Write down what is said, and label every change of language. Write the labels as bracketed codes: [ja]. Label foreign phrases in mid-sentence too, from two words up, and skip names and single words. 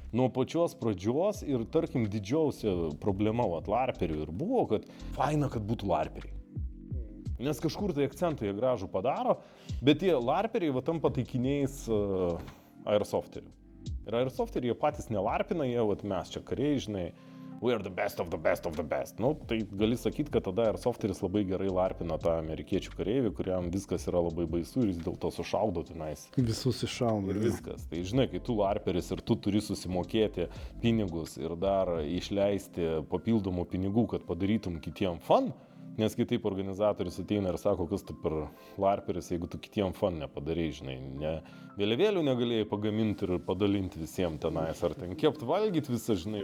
[lt] Nuo pačios pradžios ir tarkim didžiausia problema larperių ir buvo, kad faina, kad būtų larperiai. Nes kažkur tai akcentų jie gražų padaro, bet tie larperiai va tampa taikiniais airsofterių. Ir airsofteriai jie patys nelarpina, jie va mes čia kariai, žinai, [en] we are the best of the best of the best. [lt] Nu, tai gali sakyti, kad tada airsofteris labai gerai larpina tą amerikiečių kareivį, kuriam viskas yra labai baisu ir jis dėl to sušaudo tenais. Visus iššaudo. Ir viskas. Tai žinai, kai tu larperis ir tu turi susimokėti pinigus ir dar išleisti papildomų pinigų, kad padarytum kitiem fun, nes kitaip organizatorius ateina ir sako, kas tu per larperis, jeigu tu kitiem fun nepadarai, žinai, vėliavėlių negalėjai pagaminti ir padalinti visiems tenais, ar ten kept valgyti visą, žinai.